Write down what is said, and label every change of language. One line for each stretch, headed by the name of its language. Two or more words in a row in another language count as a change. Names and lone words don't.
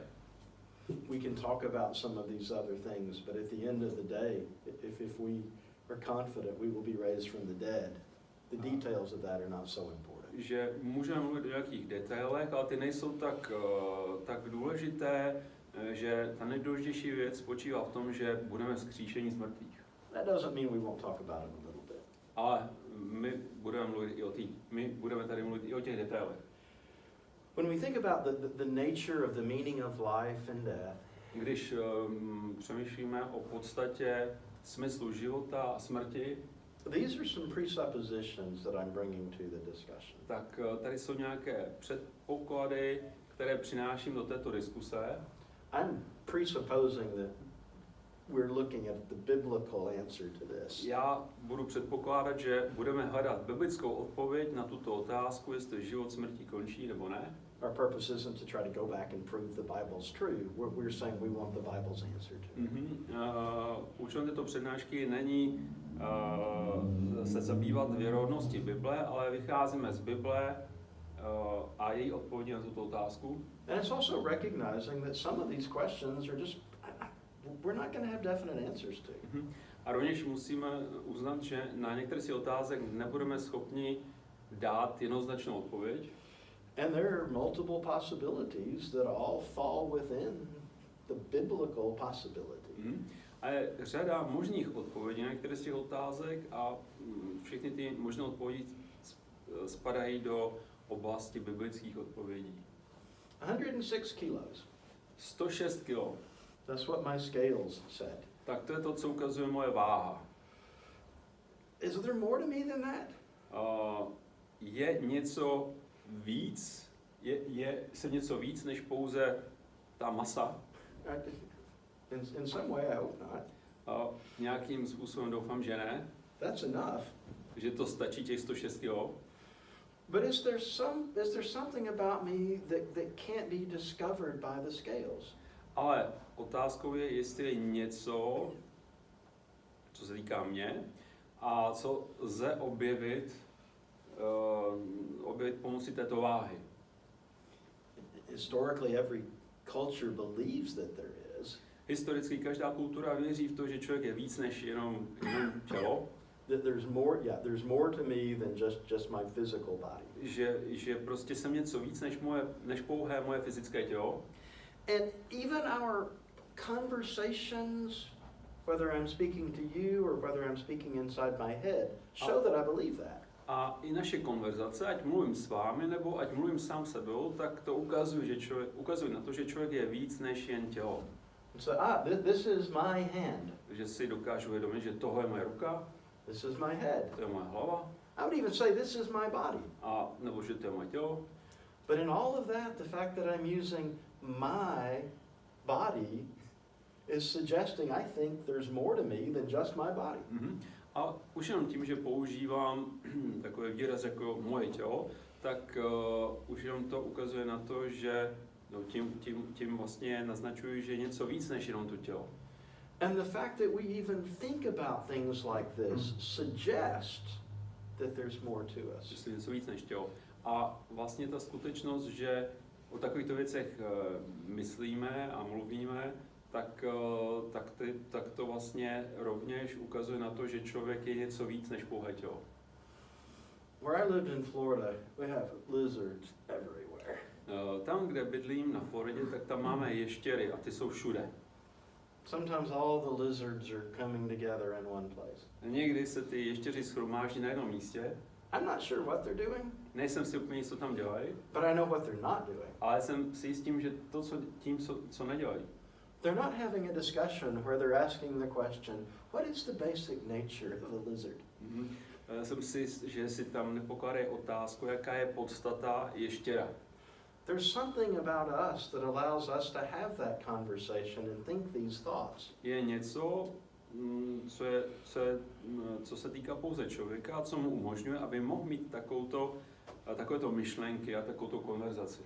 English: We can talk about some of these other things, but at the end of the day, if we are confident we will be raised from the dead, the details of that are not so important.
Czech: Že můžeme mluvit o nějakých detailech, ale ty nejsou tak důležité, že ta nejdůležitější věc spočívá v tom, že budeme vzkříšení z mrtvých.
English: That doesn't mean we won't talk about it a little bit.
Czech: Ale my budeme tady mluvit i o těch detailech.
English: When we think about the nature of the meaning of life and death,
Czech: když přemýšlíme o podstatě smyslu života a smrti,
English: these are some presuppositions that I'm bringing to the discussion.
Czech: Tak tady jsou nějaké předpoklady, které přináším do této diskuse.
English: I'm presupposing that we're looking at the biblical answer to this.
Czech: Já budu předpokládat, že budeme hledat biblickou odpověď na tuto otázku, jestli život smrtí končí nebo ne.
English: Our purpose isn't to try to go back and prove the Bible's true. We're saying we want the Bible's answer to it.
Czech: Účelem této přednášky není se zabývat věrohodností Bible, ale vycházíme z Bible a její odpovědi na tuto otázku.
English: And it's also recognizing that some of these questions are just, we're not going to have definite answers to.
Czech: A rovněž musíme uznat, že na některé z otázek nebudeme schopni dát jednoznačnou odpověď.
English: And there are multiple possibilities that all fall within the biblical possibility.
Czech: A je řada možných odpovědí na některé z těch otázek a všechny ty možné odpovědi spadají do oblasti biblických odpovědí.
English: 106 kilos.
Czech: 106 kilo.
English: That's what my scales said.
Czech: Tak to je to, co ukazuje moje váha.
English: Is there more to me than that?
Czech: Je něco víc? Je něco víc než pouze ta masa?
English: In some way, I hope not.
Czech: Nějakým způsobem doufám, že ne.
English: That's enough.
Czech: Že to stačí těch 106 kilo.
English: But is there something about me that can't be discovered by the scales?
Czech: Ale otázkou je, jestli je něco, co se týká mě, a co lze objevit pomocí této váhy.
English: Historically, every culture believes that there is.
Czech: Historicky každá kultura věří v to, že člověk je víc než jenom tělo.
English: That there's more to me than just my physical body.
Czech: Že prostě jsem něco víc než pouhé moje fyzické tělo.
English: And even our conversations, whether I'm speaking to you or whether I'm speaking inside my head, show that I believe that.
Czech: A i naše konverzace, ať mluvím s vámi nebo ať mluvím sám sebou, tak to ukazuje na to, že člověk je víc než jen tělo.
English: So this is my hand.
Czech: Že si dokážu uvědomit, že tohle je moje ruka.
English: This is my head.
Czech: To je moje hlava.
English: I would even say this is my body.
Czech: A nebo že to je moje tělo.
English: But in all of that, the fact that I'm using my body is suggesting I think there's more to me than just my body.
Czech: A už jenom tím, že používám takové výraz jako moje tělo, tak už jenom to ukazuje na to, že tím vlastně naznačuji, že je něco víc než jenom to tělo.
English: And the fact that we even think about things like this suggests that there's more to us.
Czech: Že je něco víc než tělo. A vlastně ta skutečnost, že o takovýchto věcech myslíme a mluvíme, tak to vlastně rovněž ukazuje na to, že člověk je něco víc než pouhé tělo.
English: Where I lived in Florida, we have lizards everywhere.
Czech: Tam, kde bydlím na Floridě, tak tam máme ještěry a ty jsou všude.
English: Sometimes all the lizards are coming together in one place.
Czech: Někdy se ty ještěři shromáždí na jednom místě.
English: I'm not sure what they're doing.
Czech: Nejsem si úplně jistý, co tam dělají.
English: But I know what they're not doing.
Czech: Ale jsem si jistý, že co nedělají.
English: They're not having a discussion where they're asking the question, what is the basic nature of a lizard?
Czech: Jsem si, že si tam nepokládají otázku, jaká je podstata ještěra.
English: There's something about us that allows us to have that conversation and think these thoughts.
Czech: Je něco, co se týká pouze člověka a co mu umožňuje, aby mohl mít takovéto myšlenky a takovouto konverzaci.